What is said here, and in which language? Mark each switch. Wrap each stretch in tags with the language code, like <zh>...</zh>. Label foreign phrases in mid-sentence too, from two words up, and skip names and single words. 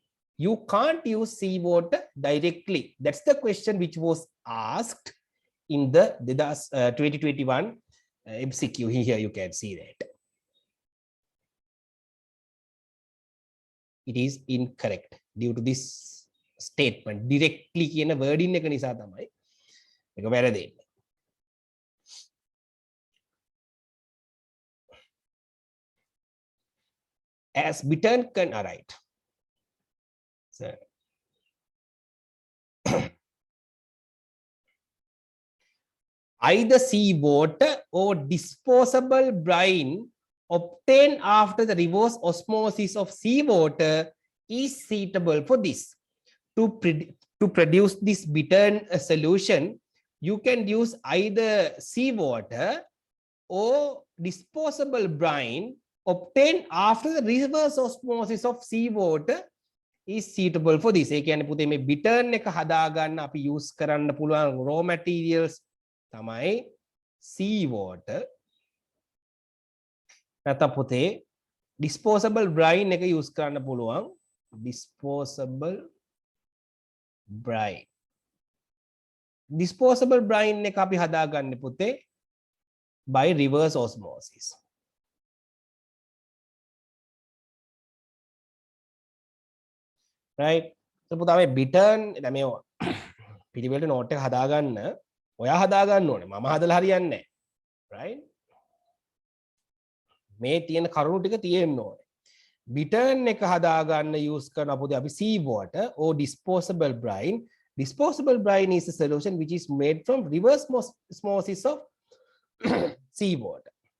<en>You can't use seawater directly. That's the question which was asked in the 2021 MCQ. Here you can see that. It is incorrect due to this statement.</en> <si>Directly කියන wording එක නිසා තමයි මේක වැරදෙන්නේ.</si> <en>As bittern all right. So, either seawater or disposable brine obtained after the reverse osmosis of seawater is suitable for this. To produce this bittern solution, you can use either seawater or disposable brine obtained after the reverse osmosis of seawater is suitable for this.</en> <si>ඒ කියන්නේ පුතේ මේ bittern එක හදාගන්න අපි use කරන්න පුළුවන්</si> <en>raw materials</en> <si>තමයි seawater. නැත්නම් පුතේ</si> <en>disposable brine</en> <si>එක use කරන්න පුළුවන්</si> <en>disposable brine. Disposable brine</en> <si>එක අපි හදාගන්නේ පුතේ</si> <en>by reverse osmosis. Right?</en> <si>So පුතා මේ bittern දැන් මේ පිළිවෙලට note එක හදාගන්න ඔයා හදාගන්න ඕනේ. මම හදලා හරියන්නේ නැහැ. Right? මේ තියෙන කරුණු ටික තියෙන්න ඕනේ. bittern එක හදාගන්න use කරන අපෝද අපි</si> <en>seawater or disposable brine. Disposable brine is a solution which is made from reverse osmosis of seawater.</en>